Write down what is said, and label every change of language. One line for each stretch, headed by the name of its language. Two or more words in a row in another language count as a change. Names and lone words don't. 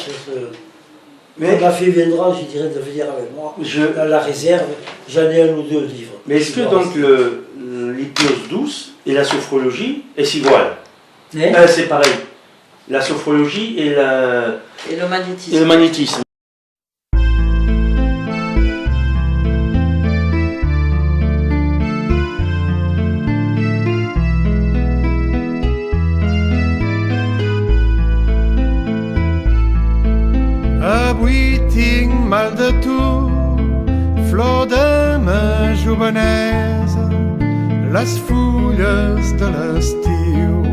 French: Mais- Quand ma fille viendra, je dirais de venir avec moi. Dans la réserve, j'en ai un ou deux livres. Mais est-ce que donc l'hypnose douce et la sophrologie est igual? Hein? C'est pareil. La sophrologie et Et le le magnétisme. magnétisme.
Catalan: Avui tinc mal de tu, flor de ma jovenesa, les fulles de l'estiu